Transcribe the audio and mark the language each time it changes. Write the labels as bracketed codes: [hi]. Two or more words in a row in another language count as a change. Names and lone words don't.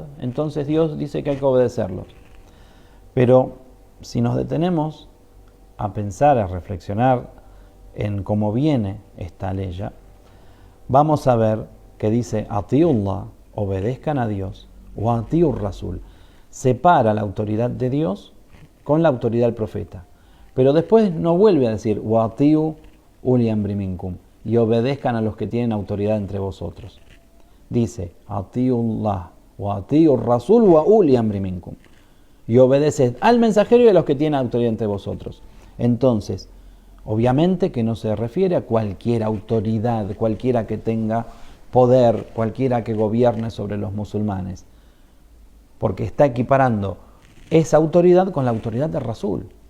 [es] Entonces Dios dice que hay que obedecerlos. Pero si nos detenemos a pensar, a reflexionar en cómo viene esta ley, vamos a ver que dice Atiullah, obedezcan a Dios, o [ar] أطيعوا الرسول, [es] separa la autoridad de Dios con la autoridad del profeta. Pero después no vuelve a decir [ar] وأطيعوا أولي الأمر منكم, [es] y obedezcan a los que tienen autoridad entre vosotros. Dice [ar] أطيعوا الله وأطيعوا الرسول وأولي الأمر منكم, [es] y obedeced al mensajero y a los que tienen autoridad entre vosotros. Entonces, obviamente que no se refiere a cualquier autoridad, cualquiera que tenga poder, cualquiera que gobierne sobre los musulmanes, porque está equiparando esa autoridad con la autoridad del Rasul.